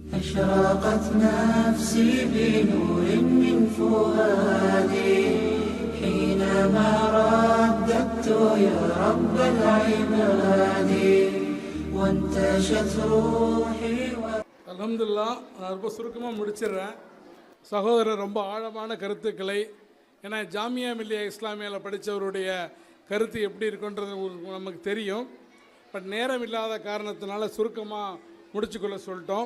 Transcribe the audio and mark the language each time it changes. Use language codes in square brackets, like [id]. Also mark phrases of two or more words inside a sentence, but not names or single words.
[ar] أشرقت نفسي بنور من فؤادي حينما رددت يا رب العباد وانتشت روحي [ta] அல்ஹம்துலில்லாஹ். நான் ரொம்ப சுருக்கமாக முடிச்சிடுறேன். சகோதரர் ரொம்ப ஆழமான கருத்துக்களை, ஏன்னா ஜாமியா மில்லியா இஸ்லாமியாவில் படித்தவருடைய கருத்து எப்படி இருக்குன்றது நமக்கு தெரியும். பட் நேரம் இல்லாத காரணத்தினால சுருக்கமாக முடிச்சுக்கொள்ள சொல்லிட்டோம்.